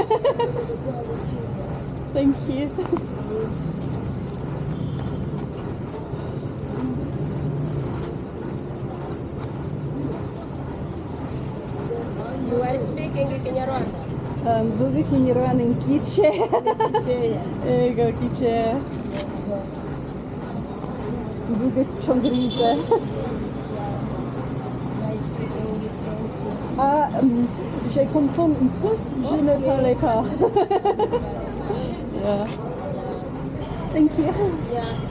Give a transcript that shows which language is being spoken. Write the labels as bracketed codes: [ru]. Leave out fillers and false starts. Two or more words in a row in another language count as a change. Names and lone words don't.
[en] Thank you. You are speaking Kinyarwanda. [rn] Mvuge Kinyarwanda nkice. Ego kice. Mvuge Chongerese. [en] I speaking French. [fr] Je comprends un peu, je ne parle pas. [en] Yeah. Thank you. Yeah.